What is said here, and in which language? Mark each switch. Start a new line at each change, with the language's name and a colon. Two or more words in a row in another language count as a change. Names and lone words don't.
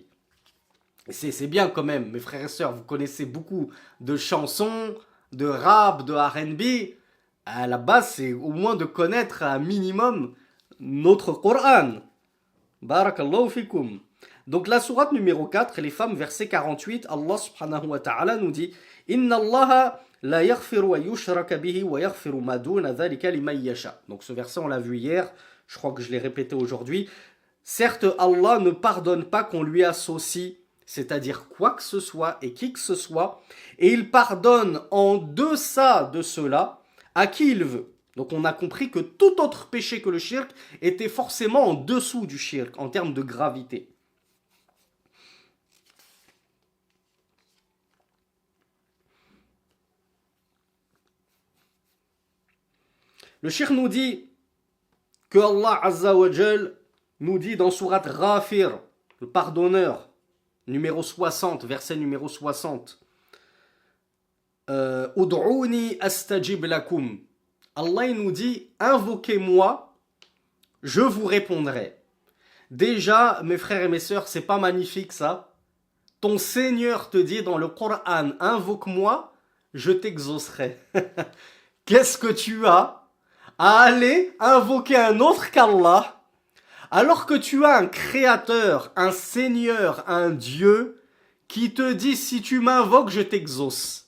French: C'est bien quand même, mes frères et sœurs, vous connaissez beaucoup de chansons, de rap, de R&B. À la base, c'est au moins de connaître un minimum notre Coran.
Arabic: بارك الله فيكم.
French: Donc la sourate numéro 4, les femmes, verset 48, Allah
Arabic: سبحانه وتعالى
French: nous dit «
Arabic: إن الله لا يغفر و يشرك به و يغفر ما دون ذلك لمن يشاء
French: » Donc ce verset, on l'a vu hier, je crois que je l'ai répété aujourd'hui. Certes, Allah ne pardonne pas qu'on lui associe, c'est-à-dire quoi que ce soit et qui que ce soit, et il pardonne en deçà de cela à qui il veut. Donc on a compris que tout autre péché que le shirk était forcément en dessous du shirk en termes de gravité. Le shirk nous dit que Allah
Arabic: عز وجل
French: nous dit dans Surat Ghafir, le pardonneur, numéro 60, verset numéro 60.
Arabic: ادعوني أستجب لكم.
French: Allah il nous dit, invoquez-moi, je vous répondrai. Déjà, mes frères et mes sœurs, c'est pas magnifique ça? Ton Seigneur te dit dans le Coran, invoque-moi, je t'exaucerai. Qu'est-ce que tu as à aller invoquer un autre qu'Allah, alors que tu as un créateur, un Seigneur, un Dieu, qui te dit, si tu m'invoques, je t'exauce.